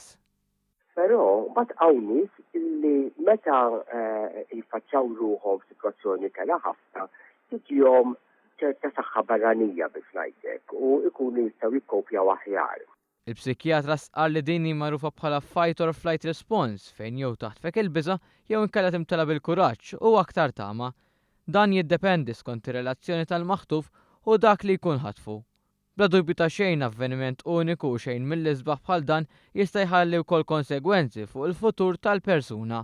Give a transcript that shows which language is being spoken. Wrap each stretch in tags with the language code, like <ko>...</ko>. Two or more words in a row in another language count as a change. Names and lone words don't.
<mt>Però mbagħad hawn nies illi meta jiffaċċjaw ruħhom f'sitwazzjoni kellha ħafna tiġihom ċerta saħħa barranija biex ngħidlek u jkunu jistgħu jikkopjaw aħjar. Il-psikjatra qal li din magħrufa bħala</mt> <en>fight or flight response</en> <mt>fejn jew taħtfek il-biża' jew inkella timtela bil-kuraġġ u aktar tama. Dan jiddependi skont ir-relazzjoni tal-maħtuf u dak li jkun ħatfu. Bla dubju ta' xejn avveniment uniku u xejn mill-isbaħ bħal dan jista' jħalli wkoll konsegwenzi fuq il-futur tal-persuna.</mt>